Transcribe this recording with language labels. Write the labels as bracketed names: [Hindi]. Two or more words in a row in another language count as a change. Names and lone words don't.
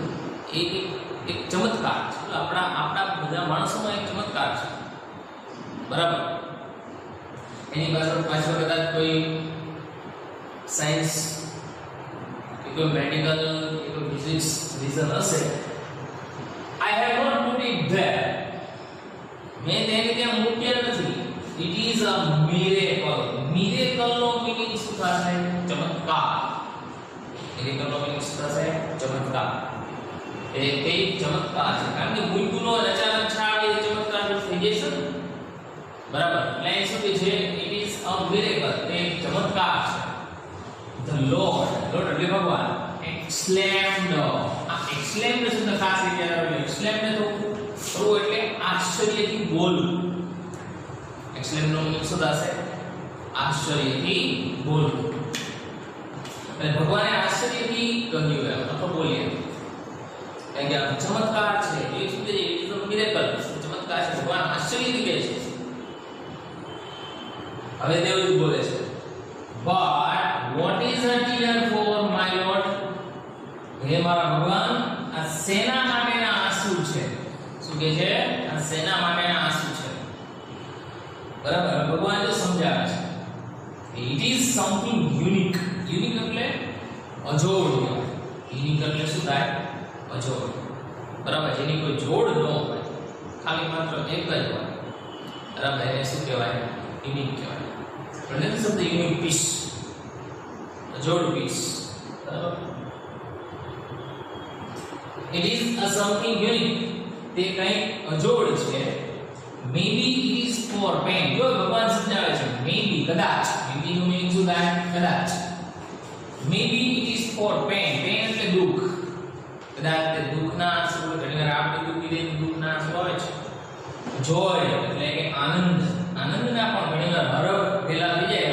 [Gujarati] એક ચમત્કાર છે, આપણા બધા માણસોમાં એક ચમત્કાર છે, બરાબર। એની પાછળ કદાચ કોઈ સાયન્સ કે કોઈ મેડિકલ કે કોઈ ફિઝિક્સ રીઝન હશે। [English] I have not put it there, [Gujarati] મેં તેને ત્યાં મૂક્યા નથી, [English] it is a miracle, miracle [Gujarati] નો મીનિંગ શું થશે? ચમત્કાર। miracle નો મીનિંગ શું થશે? ચમત્કાર। એ ચમત્કાર છે, કારણ કે મૂક્યું નો અચાનક છાડ એ ચમત્કાર થઈ જશે, બરાબર। એટલે એ શું છે? [English] it is a miracle, [Gujarati] તે ચમત્કાર છે। [English] the lord [Gujarati] એટલે ભગવાન exclaimed, આ exclaimed શબ્દ ખાસ રીતે આવે, exclaimed તો ખરું એટલે આશ્ચર્યથી બોલવું, exclaimed નો મીનિંગ શું થશે? આશ્ચર્યથી બોલવું। એટલે ભગવાને આશ્ચર્યથી કહ્યું એમ અથવા બોલ્યા, કારણ કે આ ચમત્કાર છે, એ શું છે? [English] it is a miracle, [Gujarati] ચમત્કાર છે, ભગવાન આશ્ચર્યથી કહે છે। હવે દેવદૂત બોલે છે, [English] but what is a tear for my lord? [Gujarati] હે મારા ભગવાન, આ સેના માટેના આંસુ છે। શું કહે છે? આ સેના માટેના આંસુ છે, બરાબર। ભગવાન જો સમજાવે છે [English] it is something unique, unique [Gujarati] એટલે અજોડ, unique એટલે શું થાય? અજોડ, બરાબર। જેની કોઈ જોડ ન હોય, ખાલી માત્ર એક જ હોય, બરાબર, એને શું કહેવાય? યુનિક કહેવાય। એટલે શબ્દ [English] unique piece, [Gujarati] અજોડ પીસ, બરાબર। [English] it is a something unique, [Gujarati] તે કંઈ અજોડ છે। [English] maybe it is for pain, [Gujarati] જો ભગવાન સમજાવે છે maybe કદાચ, maybe નું મીનિંગ શું થાય? કદાચ। [English] maybe it is for pain, pain [Gujarati] એટલે દુઃખ, કદાચ તે દુઃખના આંસુ, ઘણીવાર આપણે દુઃખી થઈને દુઃખના આંસુ આવે છે। joy એટલે કે આનંદ, આનંદના પણ ઘણીવાર હરખ પેલા